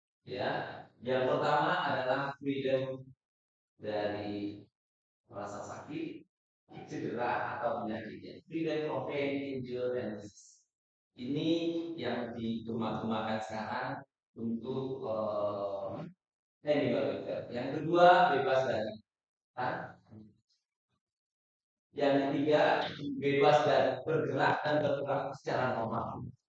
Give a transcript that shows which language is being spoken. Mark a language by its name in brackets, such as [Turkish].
[Indonesian] Ya, yang pertama adalah freedom dari rasa sakit, cedera atau penyakitnya. [English] Freedom from pain, injury, and disease. [Indonesian] Ini yang digema-gemakan sekarang untuk animal welfare. Yang kedua bebas dari yang ketiga bebas dan bergerak dan bergerak secara normal.